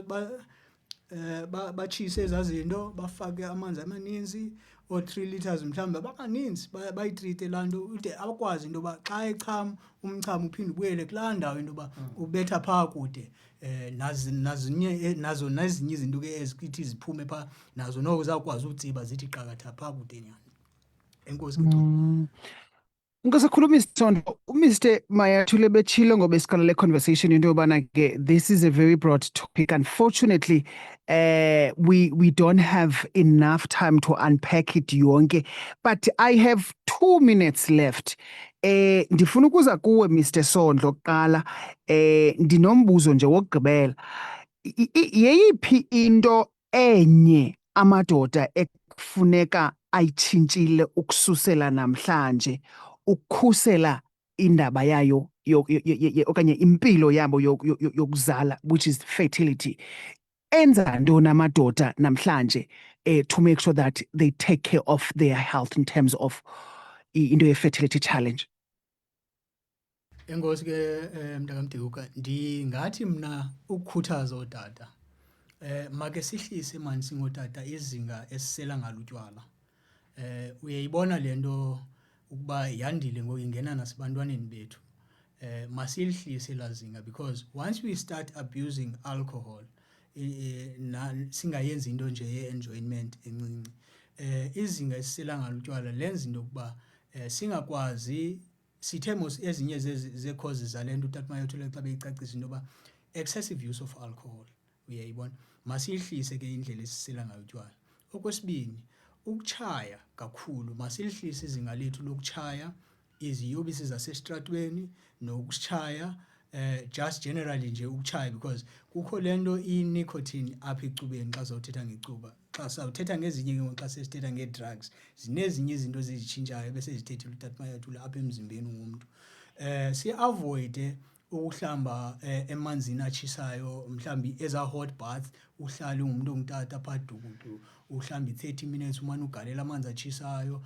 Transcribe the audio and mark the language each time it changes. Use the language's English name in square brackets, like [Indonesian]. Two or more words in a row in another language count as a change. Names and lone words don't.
[Xhosa] batshise ezaa zinto bafake amanzi amaninzi oo-3 liters mhlawumbi abanganinzi bayitrite laa nto ude akwazi into yoba xa echama umchamo uphinde ubuyele kulaa ndawo into yoba ubetha phaa kude nazo nezinye izinto ke ezikithi ziphume phaa nazo noko zawukwazi utsiba zithi qakatha phaa kude nyana enkosi kethu Ngisakhuluma isithondo uMr Mayatule bechile ngoba esiqala le conversation into yobana ke [English] this is a very broad topic. Unfortunately we don't have enough time to unpack it yonke, but I have 2 minutes left. [Xhosa] Ndifuna ukuza kuwe Mr Sondlo kuqala ndinombuzo nje wokugqibela. Yeyiphi into enye amadoda ekufuneka ayitshintshile ukususela namhlanje ukukhusela indaba yayo okanye impilo yabo yokuzala, [English] which is fertility? [Xhosa] Enza ntoni amadoda namhlanje [English] to make sure that they take care of their health in terms of into ye-fertility challenge? [Xhosa] Enkosi ke mntaka Mdewuka ndingathi mna ukukhuthaza ootata make sihlise mani singotata izinga esisela ngalo utywala. Uyayibona le nto ukuba yandile ngoku ingena nasebantwaneni bethu. Masilihlise laa zinga [English] because once we start abusing alcohol [Xhosa] singayenzi into nje ye-enjoyment encinci izinga esisela ngalo utywala lenza into yokuba singakwazi sithe mos ezinye zee-causes zale nto utata Mayatule xa beyicacisa into yoba [English] excessive use of alcohol [Xhosa] uyayibona masiyihlise ke indlela esisela ngayo utywala. Okwesibini ukutshaya kakhulu masilihlise izinga lethu lokutshaya iziyobisi zasesitratweni nokutshaya [English] just generally [Xhosa] nje ukuchaya, because kukho lento i-nicotine apha ecubeni xa sawuthetha ngecuba. Xa sawuthetha ngezinye ke xa sesithetha nge-drugs, zinezinye izinto ezizitshintshayo bese zithethile uTata Mayathula apha emzimbeni womntu. Si-avoide ukuhlamba emanzini atshisayo, mhlambi eza [English] hot bath, [Xhosa] uhlale umuntu ongutata phaa dukudu, uhlambe 30 minutes umane ugalela amanzi atshisayo.